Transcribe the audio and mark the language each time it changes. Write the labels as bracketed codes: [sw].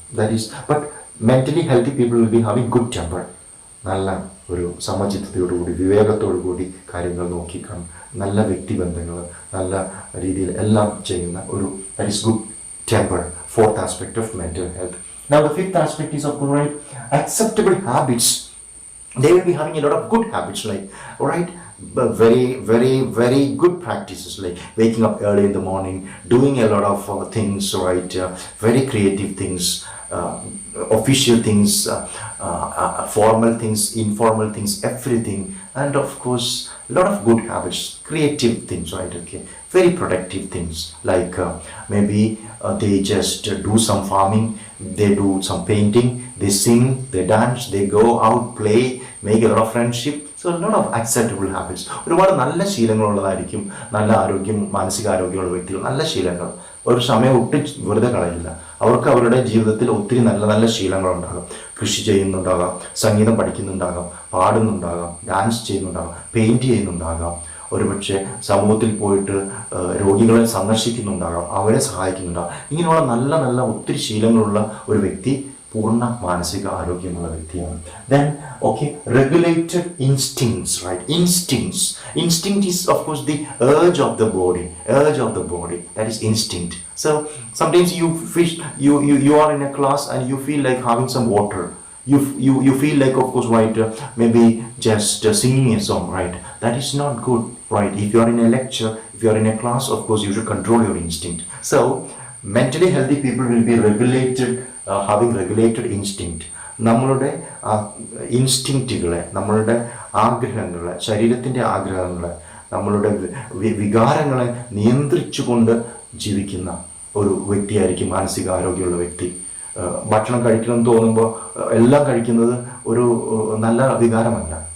[en] That is but mentally healthy people will be having good temper. [ml] നല്ല ഒരു സമചിത്തതയോടുകൂടി, വിവേകത്തോടുകൂടി കാര്യങ്ങൾ നോക്കിക്കാണും, നല്ല വ്യക്തിബന്ധങ്ങൾ നല്ല രീതിയിൽ എല്ലാം ചെയ്യുന്ന ഒരു, [en] that is good temper. Fourth aspect of mental health. Now the fifth aspect is, of course, acceptable habits. They will be having a lot of good habits, like, all right, very, very, very good practices, like waking up early in the morning, doing a lot of things, right, very creative things, official things, formal things, informal things, everything. And of course a lot of good habits, creative things, right, okay, very productive things, like maybe they just do some farming, they do some painting, they sing, they dance, they go out, play, make a lot of friendship. So a lot of acceptable habits. [ml] ഒരുപാട് നല്ല ശീലങ്ങളുള്ളതായിരിക്കും. നല്ല ആരോഗ്യം, മാനസികാരോഗ്യമുള്ള വ്യക്തികൾ, നല്ല ശീലങ്ങൾ, ഒരു സമയം ഒട്ടും വെറുതെ കളയില്ല. അവർക്ക് അവരുടെ ജീവിതത്തിൽ ഒത്തിരി നല്ല നല്ല ശീലങ്ങളുണ്ടാകാം. കൃഷി ചെയ്യുന്നുണ്ടാകാം, സംഗീതം പഠിക്കുന്നുണ്ടാകാം, പാടുന്നുണ്ടാകാം, ഡാൻസ് ചെയ്യുന്നുണ്ടാകാം, പെയിൻറ്റ് ചെയ്യുന്നുണ്ടാകാം, ഒരുപക്ഷെ സമൂഹത്തിൽ പോയിട്ട് രോഗികളെ സന്ദർശിക്കുന്നുണ്ടാകാം, അവരെ സഹായിക്കുന്നുണ്ടാകാം. ഇങ്ങനെയുള്ള നല്ല നല്ല ഒത്തിരി ശീലങ്ങളുള്ള ഒരു വ്യക്തി പൂർണ്ണ മാനസിക ആരോഗ്യമുള്ള വ്യക്തിയാണ്. [en] Then, okay, regulated instincts, right? Instinct is, of course, the urge of the body. That is instinct. So sometimes you are in a class and you feel like having some water. You feel like, of course, right, maybe just singing a song, right? That is not good, right? If you are in a lecture, if you are in a class, of course, you should control your instinct. So mentally healthy people will be having regulated instinct. [ml] നമ്മളുടെ ഇൻസ്റ്റിങ്റ്റുകളെ, നമ്മളുടെ ആഗ്രഹങ്ങളെ, ശരീരത്തിൻ്റെ ആഗ്രഹങ്ങളെ, നമ്മളുടെ വികാരങ്ങളെ നിയന്ത്രിച്ചുകൊണ്ട് ജീവിക്കുന്ന ഒരു വ്യക്തിയായിരിക്കും മാനസിക ആരോഗ്യമുള്ള വ്യക്തി. ഭക്ഷണം കഴിക്കണമെന്ന് തോന്നുമ്പോൾ എല്ലാം കഴിക്കുന്നത് ഒരു നല്ല വികാരമല്ല.